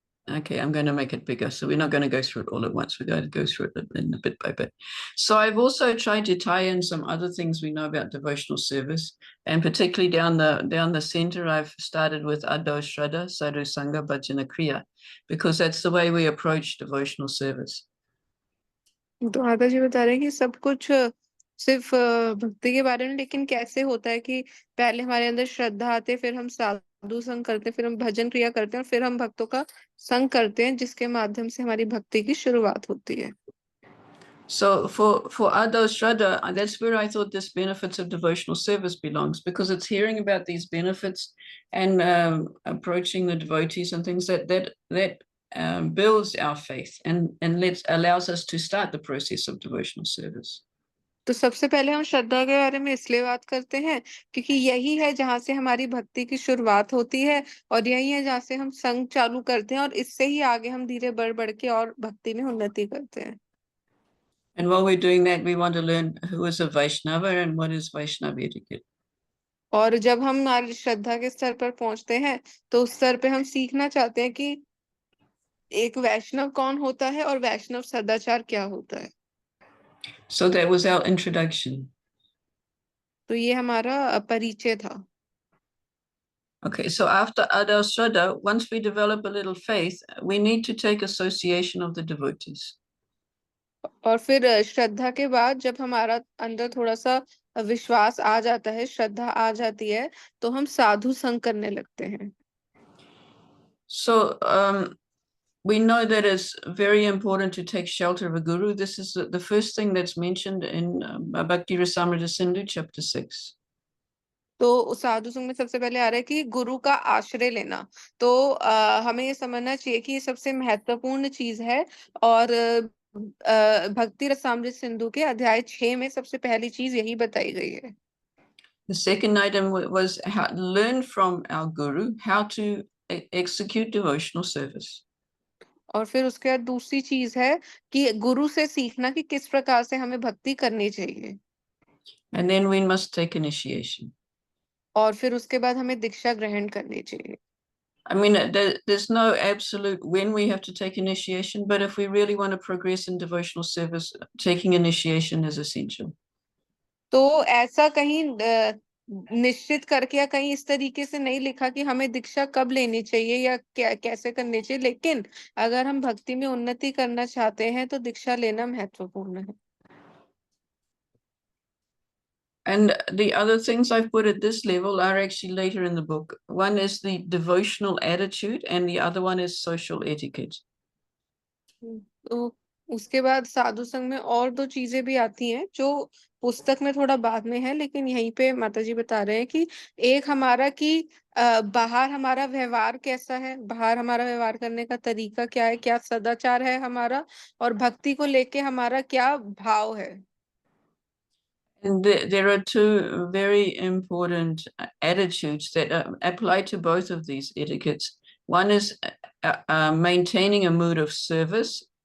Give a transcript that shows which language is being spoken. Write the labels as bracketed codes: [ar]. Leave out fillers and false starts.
[en] Okay, I'm going to make it bigger. So we're not going to go through it all at once. We're going to go through it in a bit by bit. So I've also tried to tie in some other things we know about devotional service, and particularly down the center, I've started with Adho Shraddha, Sadhu Sangha, Bhajana Kriya, because that's the way we approach devotional service. [hi] तो माता जी बता रहे हैं कि सब कुछ सिर्फ भक्ति के बारे में, लेकिन कैसे होता है कि पहले हमारे अंदर श्रद्धा आती है, फिर हम साधु संग करते हैं, फिर हम भजन क्रिया करते हैं, और फिर हम भक्तों का संग करते हैं, जिसके माध्यम से हमारी भक्ति की शुरुआत होती है। [en] So for Adho Shraddha, that's where I thought this benefits of devotional service belongs, because it's hearing about these benefits and approaching the devotees and things that builds our faith and allows us to start the process of devotional service. [hi] तो सबसे पहले हम श्रद्धा के बारे में इसलिए बात करते हैं क्योंकि यही है जहाँ से हमारी भक्ति की शुरुआत होती है, और यही है जहाँ से हम संग चालू करते हैं, और इससे ही आगे हम धीरे बढ़ के और भक्ति में उन्नति करते हैं। [en] And while we're doing that, we want to learn who is a Vaishnava and what is Vaishnava etiquette. [hi] और जब हम हमारी श्रद्धा के स्तर पर पहुंचते हैं तो उस स्तर पे हम सीखना चाहते हैं कि एक वैष्णव कौन होता है और वैष्णव सदाचार क्या होता है। [en] So that was our introduction. [hi] तो ये हमारा परिचय था। [en] Okay, so after Adar Shraddha, once we develop a little faith, we need to take association of the devotees. [hi] और फिर श्रद्धा के बाद जब हमारा अंदर थोड़ा सा विश्वास आ जाता है, श्रद्धा आ जाती है, तो हम साधु संग करने लगते हैं। [en] So we know that it's very important to take shelter of a guru. This is the first thing that's mentioned in Bhakti Rasamrita Sindhu, chapter 6. [hi] तो साधु संग में सबसे पहले आ रहा है कि गुरु का आश्रय लेना। तो हमें ये समझना चाहिए कि ये सबसे महत्वपूर्ण चीज है। और भक्ति रसामृत सिंधु के अध्याय 6 में सबसे पहली चीज यही बताई गई है। [en] The second item was how to learn from our guru how to execute devotional service. [hi] और फिर उसके बाद दूसरी चीज है कि गुरु से सीखना कि किस प्रकार से हमें भक्ति करनी चाहिए। [en] And then we must take initiation. [hi] और फिर उसके बाद हमें दीक्षा ग्रहण करनी चाहिए। [en] I mean, there's no absolute when we have to take initiation, but if we really want to progress in devotional service, taking initiation is essential. [hi] तो ऐसा कहीं निश्चित करके या कहीं इस तरीके से नहीं लिखा कि हमें दीक्षा कब लेनी चाहिए या क्या कैसे करनी चाहिए, लेकिन अगर हम भक्ति में उन्नति करना चाहते हैं तो दीक्षा लेना महत्वपूर्ण है। [en] And the other things I've put at this level are actually later in the book. One is the devotional attitude, and the other one is social etiquette. [hi] तो उसके बाद साधु संघ में और दो चीजें भी आती हैं जो पुस्तक में थोड़ा बाद में है, लेकिन यहीं पे माता जी बता रहे हैं कि एक हमारा कि बाहर हमारा व्यवहार कैसा है, बाहर हमारा व्यवहार करने का तरीका क्या है, क्या सदाचार है हमारा, और भक्ति को लेके हमारा क्या भाव है। [en] And there are two very important attitudes that apply to both of these etiquettes. One is maintaining a mood of service.